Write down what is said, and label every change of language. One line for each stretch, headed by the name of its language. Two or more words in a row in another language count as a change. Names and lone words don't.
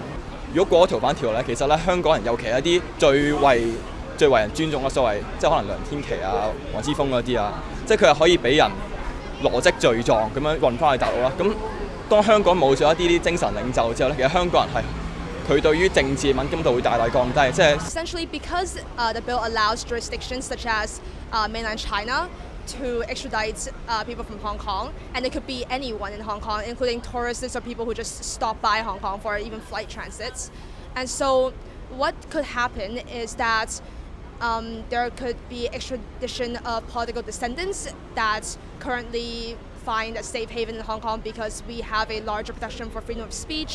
Cantonese: 如果過咗逃犯條咧，其實咧香港人尤其一啲最為人尊重嘅所謂，即係可能梁天琦啊、黃之鋒嗰啲啊，即係佢係可以俾人羅織罪狀咁樣運翻去大陸啦。咁當香港冇咗一啲精神領袖之後咧，其實香港人係佢對於政治敏感度會大大降低。即係
English: Essentially, because the bill allows jurisdictions such as mainland China to extradite people from Hong Kong, and it could be anyone in Hong Kong, including tourists or people who just stop by Hong Kong for even flight transits. And so what could happen is that there could be extradition of political descendants that currently find a safe haven in Hong Kong because we have a larger protection for freedom of speech.